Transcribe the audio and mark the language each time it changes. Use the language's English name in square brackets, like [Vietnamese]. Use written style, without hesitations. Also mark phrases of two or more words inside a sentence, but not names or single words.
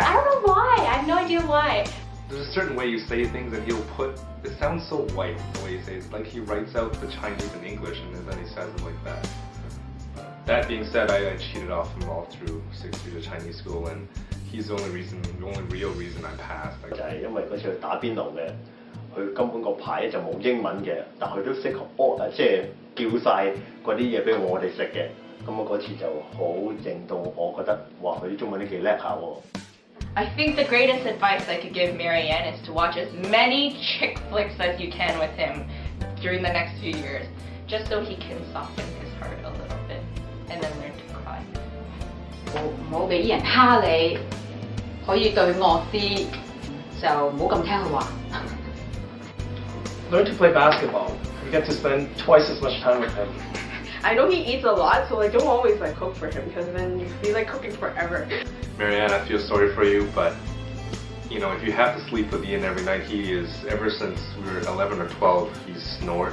[English] I don't know why. I have no idea why. There's a certain way you say things and he'll put, it sounds so white the way you say it. It's like he writes out the Chinese in English and then he says it like that. That being said, I cheated off him all through 6 years of Chinese school, and he's the only real reason I passed. [Cantonese] 就係因為嗰次去打邊爐嘅，佢根本個牌就冇英文嘅，但佢都識即係叫晒嗰啲嘢俾我哋食嘅。咁我嗰次就好令到我覺得，哇！佢啲中文都幾叻下喎。 [English] I think the greatest advice I could give Marianne is to watch as many chick flicks as you can with him during the next few years, just so he can soften his heart a little bit and then learn to cry. [Cantonese] 唔好俾人蝦你，可以對惡啲，就唔好咁聽佢話。 [English] Learn to play basketball. You get to spend twice as much time with him. I know he eats a lot, so like don't always like cook for him because then you be like cooking forever. Marianne, I feel sorry for you, but you know, if you have to sleep with Ian every night, he is, ever since we were 11 or 12, he's snored.